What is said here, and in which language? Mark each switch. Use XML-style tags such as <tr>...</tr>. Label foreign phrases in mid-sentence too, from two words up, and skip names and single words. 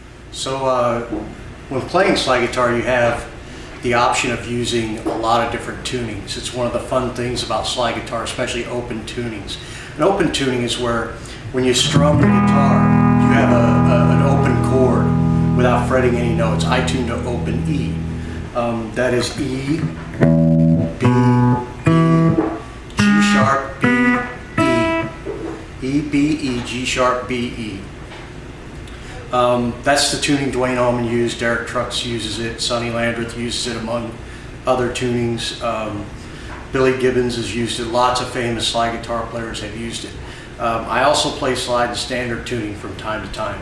<en>So when playing slide guitar, you have the option of using a lot of different tunings. It's one of the fun things about slide guitar, especially open tunings. An open tuning is where when you strum the guitar, you have an open chord without fretting any notes. I tune to open E. That is E, B, E, G sharp, B, E. E, B, E, G sharp, B, E. That's the tuning Duane Allman used. Derek Trucks uses it. Sonny Landreth uses it, among other tunings. Billy Gibbons has used it. Lots of famous slide guitar players have used it. I also play slide in standard tuning from time to time.</en>